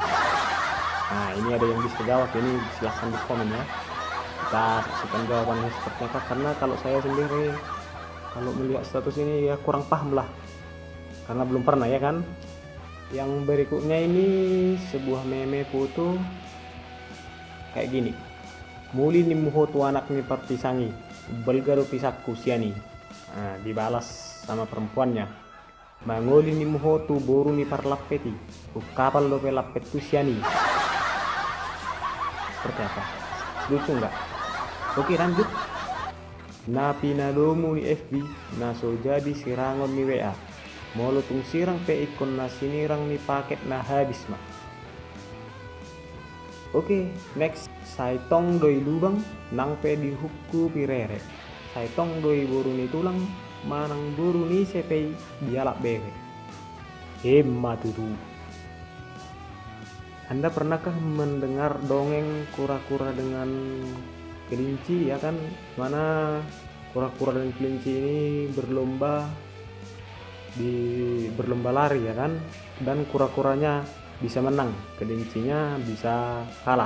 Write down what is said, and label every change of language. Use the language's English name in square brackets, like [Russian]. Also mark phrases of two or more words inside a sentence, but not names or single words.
[Indonesian] Nah ini ada yang bisa jawab, ini silahkan di komen ya, kita saksikan jawabannya seperti apa. Karena kalau saya sendiri kalau melihat status ini ya kurang paham lah, karena belum pernah ya kan. Yang berikutnya ini sebuah meme foto kayak gini. [Batak Toba] Muli ni muhotu anak ni partisangi, belgaro pisakku siani. [Indonesian] Nah, dibalas sama perempuannya. [Batak Toba] Mangoli ni muhotu boru ni parlapeti, ukapal lope lapet tu siani. [Indonesian] Seperti apa? Lucu nggak? Oke lanjut. [Batak Toba] Na pinalomu ni FB, na so jadi sirangon ni WA. Molo tung sirang pe ikon na sinirang ni paket na habis ma. [Indonesian] Oke, next. [Batak Toba] Saitong doi lubang, nang pe dihuku pirere. Saitong doi buru ni tulang, manang buru ni sepei dialak bere. Matutu. [Indonesian] Anda pernahkah mendengar dongeng kura-kura dengan kelinci ya kan, mana kura-kura dan kelinci ini berlomba lari ya kan, dan kura-kuranya bisa menang, kelincinya bisa kalah.